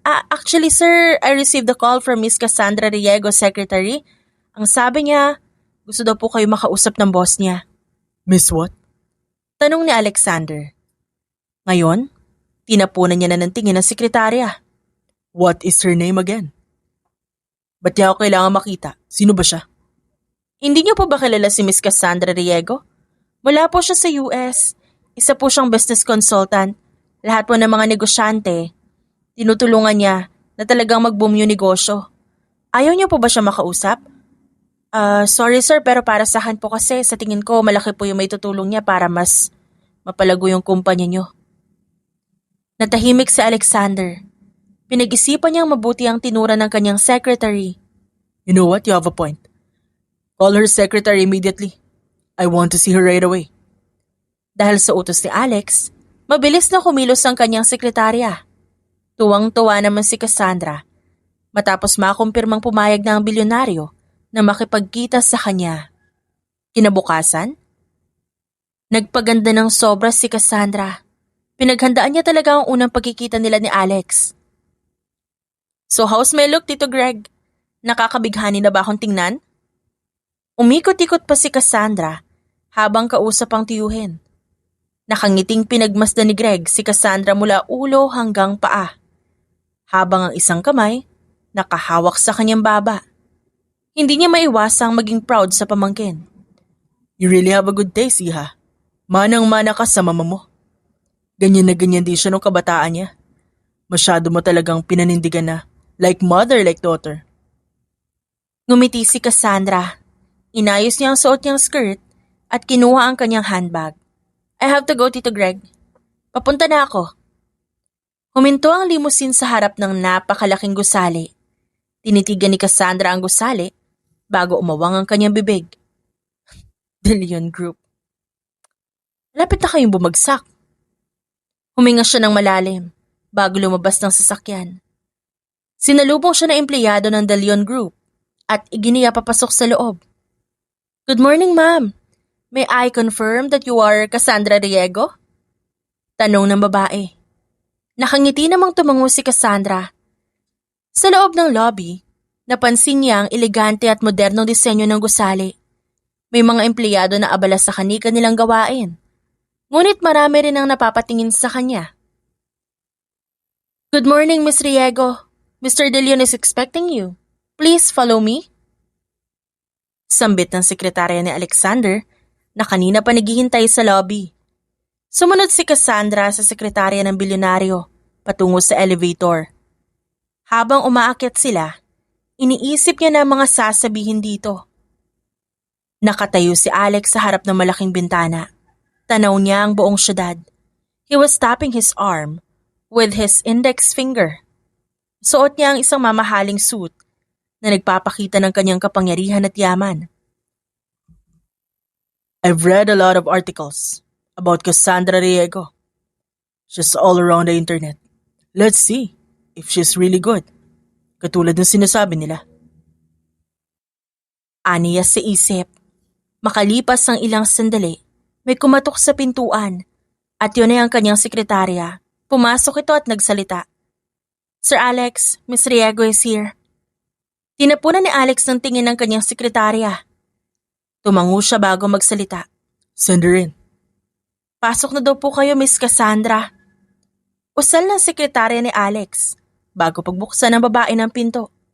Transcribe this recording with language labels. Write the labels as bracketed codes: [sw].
[en] Actually sir, I received a call from Miss Cassandra Riego, secretary. [tl] Ang sabi niya, gusto daw po kayo makausap ng boss niya. [en] Miss what? [tl] Tanong ni Alexander. Ngayon, tinapunan niya na ng tingin ang sekretarya. [en] What is her name again? [tl] Ba't niya ako kailangan makita? Sino ba siya? Hindi niyo po ba kilala si Miss Cassandra Riego? Mula po siya sa US. Isa po siyang business consultant. Lahat po ng mga negosyante, tinutulungan niya na talagang mag-boom yung negosyo. Ayaw niyo po ba siya makausap? [en] Sorry sir, [tl] pero para sa akin po kasi sa tingin ko malaki po yung may tutulong niya para mas mapalago yung kumpanya niyo. Natahimik si Alexander. Pinag-isipan niyang mabuti ang tinura ng kanyang secretary. [en] You know what? You have a point. Call her secretary immediately. I want to see her right away. [tl] Dahil sa utos ni Alex, mabilis na kumilos ang kanyang sekretarya. Tuwang-tuwa naman si Cassandra matapos makumpirmang pumayag na ang bilyonaryo na makipagkita sa kanya. Kinabukasan, nagpaganda ng sobra si Cassandra. Pinaghandaan niya talaga ang unang pagkikita nila ni Alex. [en] So how's my look, Tito Greg? [tl] Nakakabighani na ba akong tingnan? Umikot-ikot pa si Cassandra habang kausap ang tiyuhin. Nakangiting pinagmasdan ni Greg si Cassandra mula ulo hanggang paa, habang ang isang kamay nakahawak sa kanyang baba. Hindi niya maiwasang maging proud sa pamangkin. [en] You really have a good taste, Iha. [tl] Manang-mana ka sa mama mo. Ganyan na ganyan din siya nung kabataan niya. Masyado mo talagang pinanindigan na, [en] like mother, like daughter. [tl] Ngumiti si Cassandra. Inayos niya ang suot niyang skirt at kinuha ang kanyang handbag. [en] I have to go, Tito Greg. [tl] Papunta na ako. Huminto ang limousine sa harap ng napakalaking gusali. Tinitigan ni Cassandra ang gusali bago umawang ang kanyang bibig. De Leon Group. Lapit na kayong bumagsak. Huminga siya ng malalim bago lumabas ng sasakyan. Sinalubong siya na empleyado ng De Leon Group at iginiya papasok sa loob. [en] Good morning, ma'am. May I confirm that you are Cassandra Riego? [tl] Tanong ng babae. Nakangiti namang tumango si Cassandra. Sa loob ng lobby, napansin niya ang elegante at modernong disenyo ng gusali. May mga empleyado na abala sa kani-kanilang gawain. Ngunit marami rin ang napapatingin sa kanya. [en] Good morning, Miss Riego. Mr. De Leon is expecting you. Please follow me. [tl] Sambit ng sekretarya ni Alexander na kanina pa naghihintay sa lobby. Sumunod si Cassandra sa sekretarya ng bilyonaryo patungo sa elevator. Habang umaakyat sila, iniisip niya na mga sasabihin dito. Nakatayo si Alex sa harap ng malaking bintana. Tanaw niya ang buong syudad. [en] He was tapping his arm with his index finger. [tl] Suot niya ang isang mamahaling suit na nagpapakita ng kanyang kapangyarihan at yaman. [en] I've read a lot of articles about Cassandra Riego. She's all around the internet. Let's see if she's really good. [tl] Katulad ng sinasabi nila. Aniya sa isip. Makalipas ang ilang sandali, may kumatok sa pintuan at yun ay ang kanyang sekretarya. Pumasok ito at nagsalita. [en] Sir Alex, Miss Riego is here. [tl] Tinapunan ni Alex ng tingin ng kanyang sekretarya. Tumango siya bago magsalita. [en] Send her in. [tl] Pasok na daw po kayo, Miss Cassandra. Usal ng sekretarya ni Alex bago pagbuksan ng babae ng pinto.